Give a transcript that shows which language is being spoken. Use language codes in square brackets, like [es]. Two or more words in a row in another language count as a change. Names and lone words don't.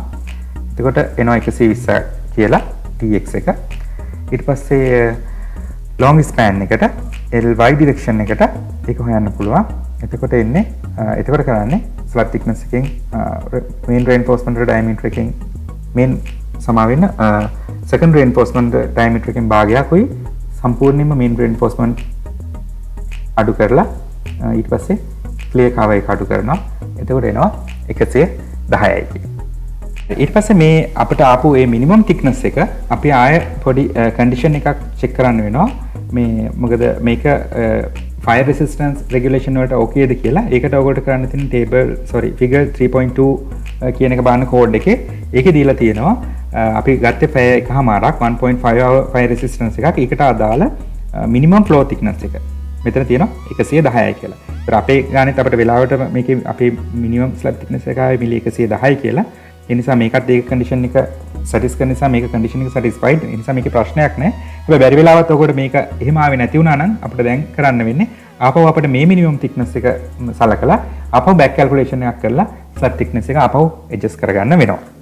[si] එතකොට එනවා 120 කියලා dx එක. ඊට පස්සේ [en] long span [si] එකට [en] ly direction [si] එකට ඒක හොයන්න පුළුවන්. එතකොට එන්නේ එතකොට කරන්නේ [en] slab thickness [si] එකෙන් [en] main reinforcement [si] වල diameter එකෙන් main සමා වෙන [en] second reinforcement diameter [si] එකෙන් භාගයක් උයි සම්පූර්ණයෙන්ම [en] main reinforcement [si] අඩු කරලා ඊට පස්සේ [en] clear cover [si] එක අඩු කරනවා. එතකොට එනවා 110යි කියන්නේ. ඊට පස්සේ මේ අපිට ආපු මේ [en] minimum thickness [si] එක අපි ආය පොඩි condition එකක් check කරන්න වෙනවා. මේ මොකද මේක [en] fire resistance regulation [si] වලට okayද කියලා. ඒකට ඔයගොල්ලෝ කරන්න තියෙන figure 3.2 කියන එක බලන්න code එකේ. ඒකේ දීලා තියෙනවා අපි ගත්තේ පැය එකමාරක් 1.5 [en] hour fire resistance [si] එකක්. ඒකට අදාළ [en] minimum floor thickness [si] එක. මෙතන තියෙනවා 110යි කියලා. ඒතර අපේ ගානෙත් අපිට වෙලාවට මේකේ අපේ [en] minimum slab thickness [si] එක ආවේ මිලි 110යි කියලා. ඒ නිසා මේකත් ඒක condition එක satisfy කරන නිසා මේක condition එක satisfied. ඒ නිසා මේකේ ප්‍රශ්නයක් නැහැ. හැබැයි බැරි වෙලාවත් ඔකට මේක එහෙම ආවේ නැති වුණා නම් අපිට දැන් කරන්න වෙන්නේ ආපහු අපිට මේ [en] minimum thickness [si] එක සලකලා ආපහු [en] back calculation [si] එකක් කරලා [en] slab thickness [si] එක ආපහු adjust කරගන්න වෙනවා.